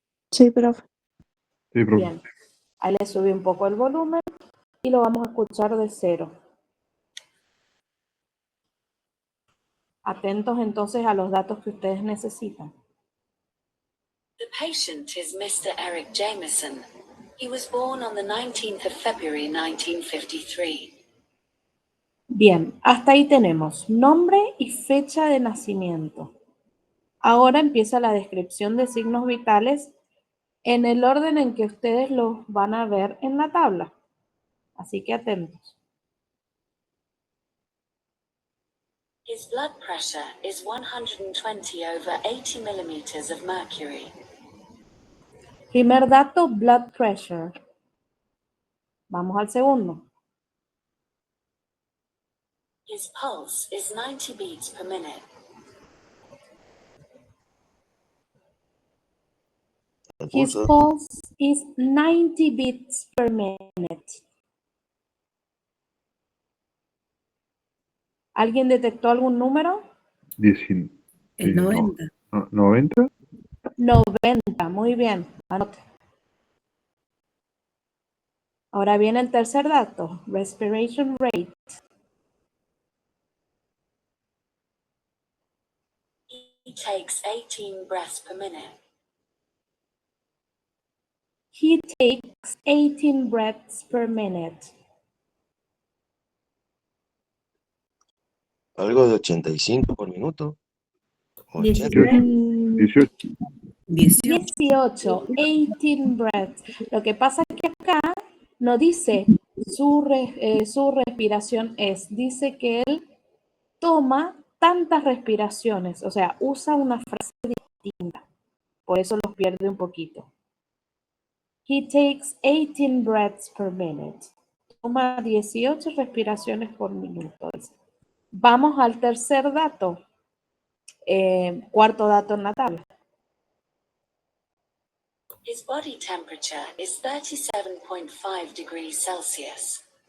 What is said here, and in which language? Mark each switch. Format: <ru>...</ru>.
<es>Sí, profe. Sí, profe. Bien. Ahí le subí un poco el volumen y lo vamos a escuchar de 0. Atentos entonces a los datos que ustedes necesitan.</es> <en>The patient is Mr. Eric Jameson. He was born on the 19th of February 1953.</en> <es>Bien, hasta ahí tenemos nombre y fecha de nacimiento. Ahora empieza la descripción de signos vitales en el orden en que ustedes los van a ver en la tabla. Así que atentos.</es> <en>His blood pressure is 120 over 80 millimeters of mercury.</en> <es>Primer dato, blood pressure. Vamos al segundo.</es> <en>His pulse is 90 beats per minute. His pulse is 90 beats per minute.</en> <es>¿Alguien detectó algún número? 90. 90. 90, muy bien. Anote. Ahora viene el tercer dato, respiration rate.</es> <en>He takes 18 breaths per minute. He takes 18 breaths per minute.</en> <es>Algo de 85 por minuto. 80. 18. 18, 18 breaths. Lo que pasa es que acá no dice su respiración dice que él toma tantas respiraciones, o sea, usa una frase distinta. Por eso los pierde un poquito.</es> <en>He takes 18 breaths per minute.</en> <es>Toma 18 respiraciones por minuto. Vamos al tercer dato. Cuarto dato en la tabla.</es> <en>His body temperature is 37.5 degrees Celsius.</en>